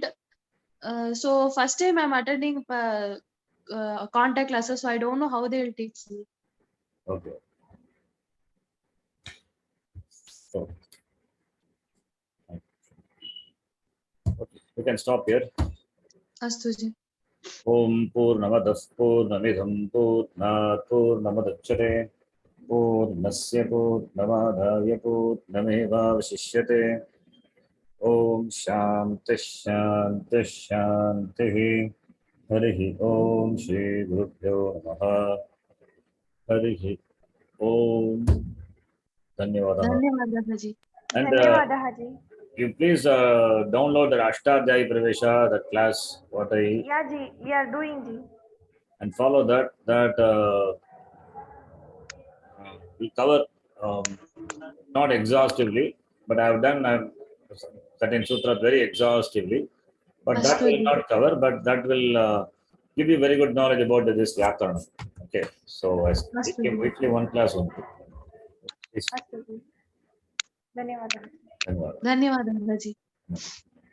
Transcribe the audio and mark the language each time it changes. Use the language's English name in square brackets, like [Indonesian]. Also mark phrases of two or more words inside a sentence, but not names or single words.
[English] So first time I'm attending contact classes, so I don't know how they will teach me. Okay. So, okay. We can stop here. [Sanskrit] Astu ji. Om Purnamadah Purnamidham Purnat Purnamadachyate Purnasya Purnamadaya Purnamevavashishyate. Om Shanti Shanti Shanti. Harihi Om Shri Gurubhyo Namaha. Harihi Om. Dhanyavadaha. Dhanyawadaha ji. [English] And [Sanskrit] Dhanyavadaha, ji. [English] you please download that Ashtadhyayi Pravesha, that class, what I, Yeah, ji. We are doing, ji. and follow that. We cover not exhaustively, but I have done certain sutras very exhaustively. But that will not cover, but that will give you very good knowledge about this Vyakarana. Okay, so I speak weekly one class only. [Sanskrit] Astu, ji. Dhanyavadaha. [Hindi] Dhanyawad. [Sanskrit] Dhanyawadaha ji.